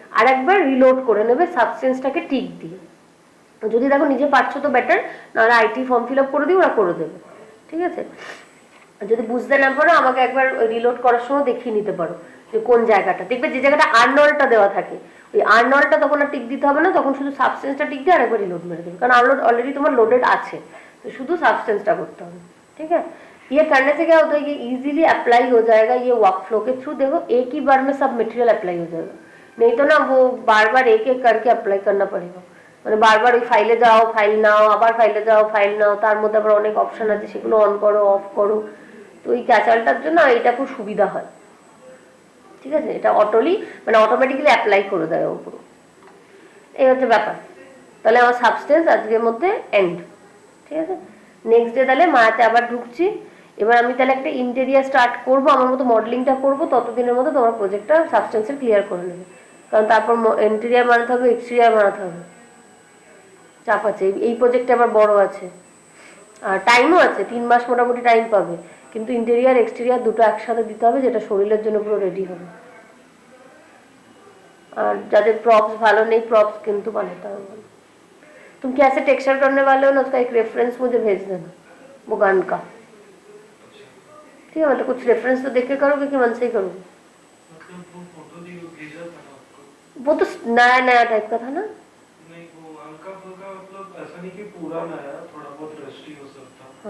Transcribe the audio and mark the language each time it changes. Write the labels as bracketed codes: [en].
[bn] আর একবার রিলোড করে নেবে সাবস্টেন্সটাকে টিক দিয়ে। যদি দেখো নিজে পারছো তো বেটার, নাহলে আইটি ফর্ম ফিল আপ করে দিই, ওরা করে দেবে, ঠিক আছে। যদি বুঝতে না পারো আমাকে একবার রিলোড করার সময় দেখিয়ে নিতে পারো যে কোন জায়গাটা, দেখবে যে জায়গাটা আর্নল্ডটা দেওয়া থাকে, ওই আর্নল্ডটা তখন আর টিক দিতে হবে না, তখন শুধু সাবস্টেন্সটা টিক দিয়ে আরেকবার রিলোড মেরে দেবে, কারণ আর্নল্ড অলরেডি তোমার লোডেড আছে, [hi] तो शुद्ध सब्सटेंस करते हैं, ठीक है। ये करने से क्या होता है, ये इजीली अप्लाई हो जाएगा, ये वर्कफ्लो के थ्रू देखो एक ही बार में सब मटेरियल अप्लाई हो जाएगा, नहीं तो ना वो बार बार एक एक करके अप्लाई करना पड़ेगा, [bn] মানে বারবার ওই ফাইলে যাও, ফাইল নাও, আবার ফাইলে যাও, ফাইল নাও, তার মধ্যে আবার অনেক অপশন আছে, সেগুলো অন করো, অফ করো, তো এই ক্যাচালটার জন্য এটা খুব সুবিধা হয়, ঠিক আছে। এটা অটোলি মানে অটোমেটিক্যালি অ্যাপ্লাই করে দেয় উপরে, এই হচ্ছে ব্যাপার। তাহলে আমার সাবস্টেন্স আজকের মধ্যে এন্ড, ঠিক আছে। নেক্সট ডে তাহলে মায়াতে আবার ঢুকছি, এবার আমি তাহলে একটা ইন্টেরিয়ার স্টার্ট করবো, আমার মতো মডেলিংটা করবো, ততদিনের মধ্যে তোমার প্রজেক্টটা সাবস্টেন্সের ক্লিয়ার করে নেবে, কারণ তারপর ইন্টেরিয়ার বানাতে হবে, এক্সটেরিয়ার বানাতে হবে, চাপ আছে, এই প্রজেক্টটা আবার বড় আছে, আর টাইমও আছে, 3 মাস মোটামুটি টাইম পাবে, কিন্তু ইন্টেরিয়ার এক্সটেরিয়ার দুটো একসাথে দিতে হবে, যেটা শরীরের জন্য পুরো রেডি হবে। और যাদের प्रॉप्स ভালো নেই, प्रॉप्स কিন্তু বানাতে হবে। [hi] तुम कैसे टेक्सचर करने वाले हो ना, उसका एक रेफरेंस मुझे भेज देना, वो गान का, ठीक है। मतलब कुछ रेफरेंस तो देख के करोगे कि मन से ही करोगे? मतलब वो फोटो भेजा था ना आपको, वो तो नया नया टाइप का था ना। नहीं वो हल्का फुल्का, मतलब ऐसा नहीं कि पूरा नया, थोड़ा बहुत रस्टी हो सकता।